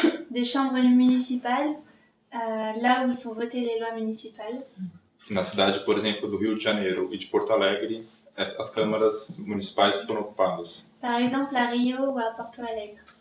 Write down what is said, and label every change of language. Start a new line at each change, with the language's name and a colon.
French: Des chambres municipales, là où sont votées les lois municipales.
Portuguese: Na cidade, por exemplo, do Rio de Janeiro e de Porto Alegre, as câmaras municipais foram ocupadas.
French: Par exemple, à Rio ou à Porto Alegre.